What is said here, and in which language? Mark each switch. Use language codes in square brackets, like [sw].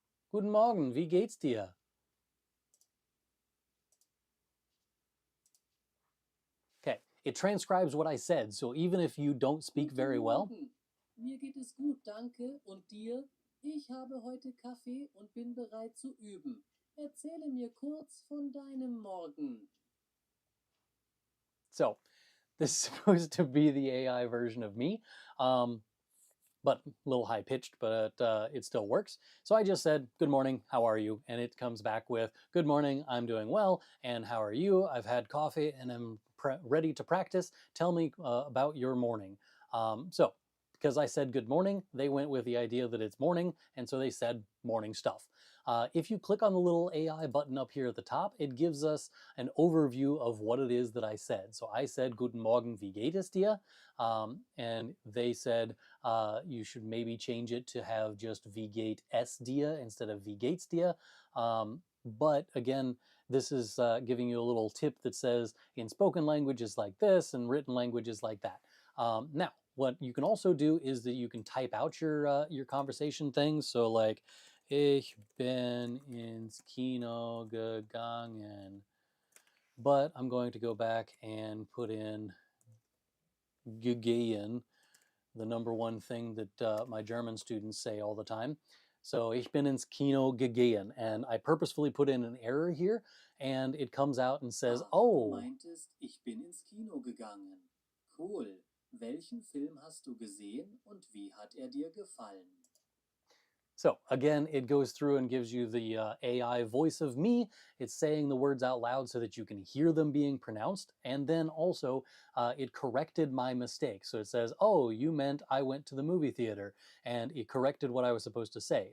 [de] Guten Morgen, wie geht's dir? [en] Okay, it transcribes what I said, so even if you don't speak very well. [de] Mir geht es gut, danke. Und dir? Ich habe heute Kaffee und bin bereit zu üben. Erzähle mir kurz von deinem Morgen. [en] So, this is supposed to be the AI version of me, but a little high-pitched, but it still works. So I just said, good morning, how are you? And it comes back with, good morning, I'm doing well, and how are you? I've had coffee and I'm ready to practice. Tell me about your morning. So because I said good morning, they went with the idea that it's morning, and so they said morning stuff. If you click on the little AI button up here at the top, it gives us an overview of what it is that I said. So I said, [de] Guten Morgen, wie geht es dir? [en] And they said, you should maybe change it to have just [de] wie geht es dir [en] instead of [de] wie geht's dir. [en] But again, this is giving you a little tip that says in spoken languages like this and written languages like that. Now, what you can also do is that you can type out your conversation things. [de] So like, ich bin ins Kino gegangen. [en] But I'm going to go back and put in gegangen, the number one thing that my German students say all the time. So [de] ich bin ins Kino gegangen, [en] and I purposefully put in an error here, and it comes out and says, oh. [de] Du meintest, ich bin ins Kino gegangen. Cool. Welchen Film hast du gesehen und wie hat er dir gefallen? [en] So again, it goes through and gives you the AI voice of me. It's saying the words out loud so that you can hear them being pronounced. And then also it corrected my mistake. So it says, oh, you meant I went to the movie theater. And it corrected what I was supposed to say.